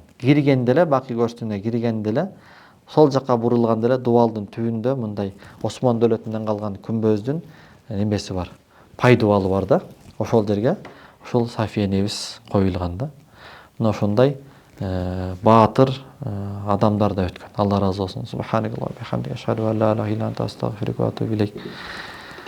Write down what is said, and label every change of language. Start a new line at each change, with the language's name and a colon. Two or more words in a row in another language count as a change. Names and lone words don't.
Kyrgyz: Киргенде эле Бакый көрүстөнүнө киргенде эле сол жака бурулганда эле дубалдын түбүндө мындай Осман дөөлөтүнөн калган күмбөздүн немеси бар. Пай дубалы бар да. Ошол жерге ошол Сафия энебиз коюлган да. Мына ошондой баатыр адамдар да өткөн. Алла ыраазы болсун.
Arabic: سبحان الله وبحمده، أشهد أن لا إله إلا أنت، أستغفرك وأتوب إليك.